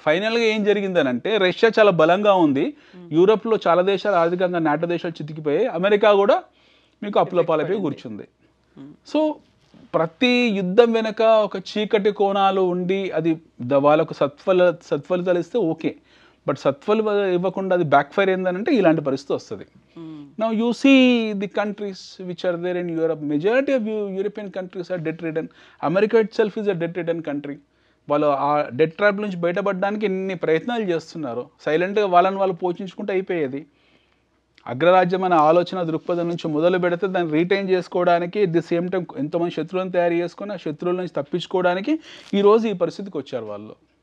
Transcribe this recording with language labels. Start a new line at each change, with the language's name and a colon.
Telugu: ఫైనల్గా ఏం జరిగిందనంటే రష్యా చాలా బలంగా ఉంది, యూరప్లో చాలా దేశాలు ఆర్థికంగా నాటో దేశాలు చితికిపోయాయి, అమెరికా కూడా మీకు అప్పులపాలపై కూర్చుంది. సో ప్రతి యుద్ధం వెనక ఒక చీకటి కోణాలు ఉండి అది వాళ్ళకు సత్ఫలితాలు ఇస్తే ఓకే, బట్ సత్ఫలితాలు ఇవ్వకుండా అది బ్యాక్ ఫైర్ ఏందనంటే ఇలాంటి పరిస్థితి వస్తుంది.
English: Now you see the countries which are there in Europe, majority of European countries are debt ridden. America itself is a debt ridden country.
Telugu: వాళ్ళు ఆ డెట్ ట్రాప్ నుంచి బయటపడడానికి ఎన్ని ప్రయత్నాలు చేస్తున్నారు. సైలెంట్గా వాళ్ళని వాళ్ళు పోషించుకుంటూ అయిపోయేది. అగ్రరాజ్యం అనే ఆలోచన దృక్పథం నుంచి మొదలు పెడితే దాన్ని రీటైన్ చేసుకోవడానికి ది సేమ్ టైం ఎంతోమంది శత్రువులను తయారు చేసుకొని ఆ శత్రువుల నుంచి తప్పించుకోవడానికి ఈరోజు ఈ పరిస్థితికి వచ్చారు వాళ్ళు.